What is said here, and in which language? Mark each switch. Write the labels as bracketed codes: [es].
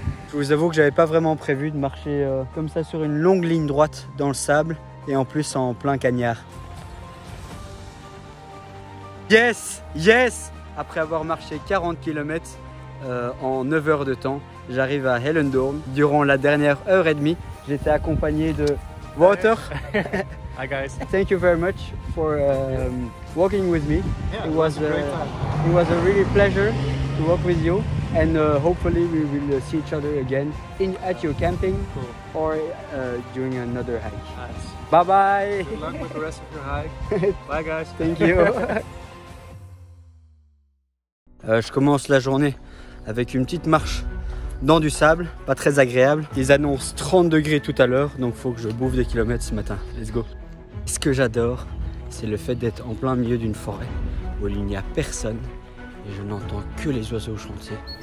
[fr] Je vous avoue que j'avais pas vraiment prévu de marcher comme ça sur une longue ligne droite dans le sable et en plus en plein cagnard. [en] Yes, yes! [fr] Après avoir marché 40 km en 9 heures de temps, j'arrive à Hellendoorn. Durant la dernière heure et demie, j'étais accompagné de Wouter. [en] Hi guys. Thank you very much for walking with me. Yeah, It was a really pleasure to walk with you, and hopefully we will see each other again at your camping. Cool. Or during another hike. Nice. Bye bye. Good luck with the rest of your hike. Bye guys. Thank you. [fr] Je commence la journée avec une petite marche dans du sable, pas très agréable. Ils annoncent 30 degrés tout à l'heure, donc il faut que je bouffe des kilomètres ce matin. [en] Let's go. [fr] Ce que j'adore, c'est le fait d'être en plein milieu d'une forêt où il n'y a personne et je n'entends que les oiseaux chanter.